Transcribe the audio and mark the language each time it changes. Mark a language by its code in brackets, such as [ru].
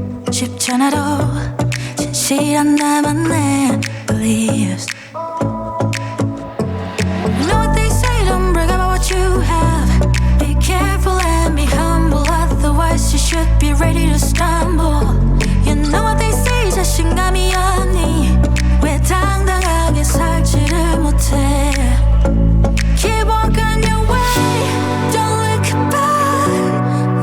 [ko] 쉽잖아도 진실한 나만의 [en] beliefs. You know what they say, don't brag about what you have. Be careful and be humble, otherwise you should be ready to stumble. You know what they say, [ko] 자신감이 없니? 왜 당당하게 살지를 못해? [en] Keep walking your way, don't look back.